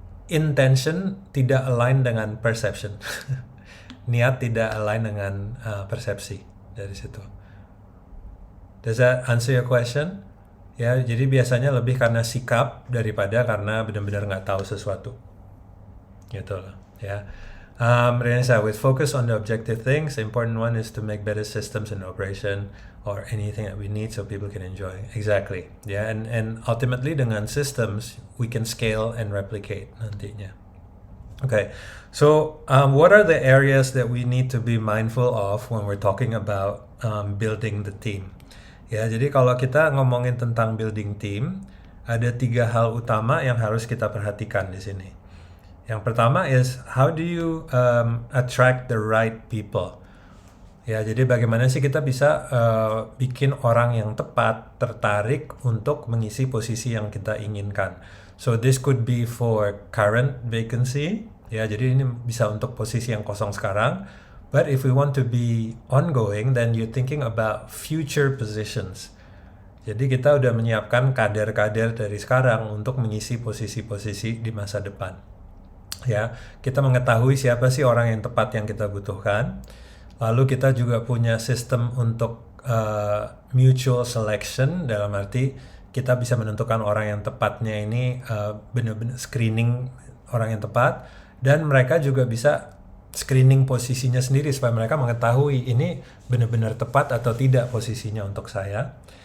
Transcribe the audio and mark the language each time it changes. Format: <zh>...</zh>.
<id>Intention tidak align dengan perception. Niat tidak align dengan persepsi dari situ.</id> <en>Does that answer your question?</en> <id>Ya, jadi biasanya lebih karena sikap daripada karena benar-benar nggak tahu sesuatu. Gitu loh, ya.</id> <en>Renessa, with focus on the objective things, the important one is to make better systems in operation or anything that we need so people can enjoy. Exactly, yeah, and ultimately dengan systems we can scale and replicate nantinya. Okay, so what are the areas that we need to be mindful of when we're talking about building the team?</en> <id>Ya, jadi kalau kita ngomongin tentang building team, ada 3 hal utama yang harus kita perhatikan di sini. Yang pertama</id> <en>is how do you attract the right people?</en> <id>Ya, jadi bagaimana sih kita bisa bikin orang yang tepat tertarik untuk mengisi posisi yang kita inginkan.</id> <en>So this could be for current vacancy.</en> <id>Ya, jadi ini bisa untuk posisi yang kosong sekarang.</id> <en>But if we want to be ongoing, then you're thinking about future positions.</en> <id>Jadi kita udah menyiapkan kader-kader dari sekarang untuk mengisi posisi-posisi di masa depan. Ya, kita mengetahui siapa sih orang yang tepat yang kita butuhkan. Lalu kita juga punya sistem untuk mutual selection, dalam arti kita bisa menentukan orang yang tepatnya ini benar-benar screening orang yang tepat, dan mereka juga bisa screening posisinya sendiri supaya mereka mengetahui ini benar-benar tepat atau tidak posisinya untuk saya.</id>